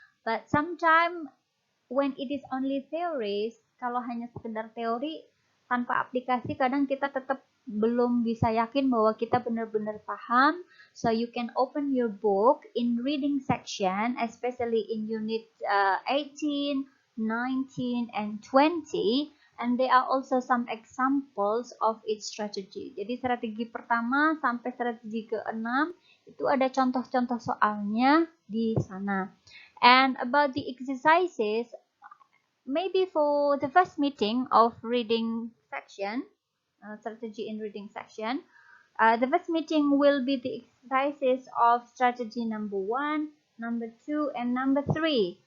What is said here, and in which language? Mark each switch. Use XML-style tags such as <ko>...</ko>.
<en>But sometimes when it is only theories,</en> <id>kalau hanya sekedar teori tanpa aplikasi, kadang kita tetap belum bisa yakin bahwa kita benar-benar paham.</id> <en>So you can open your book in reading section, especially in unit 18, 19, and 20. And there are also some examples of each strategy.</en> <id>Jadi strategi pertama sampai strategi ke-6 itu ada contoh-contoh soalnya di sana.</id> <en>And about the exercises, maybe for the first meeting of reading section, strategy in reading section, the first meeting will be the exercises of strategy number 1, number 2, and number 3.</en>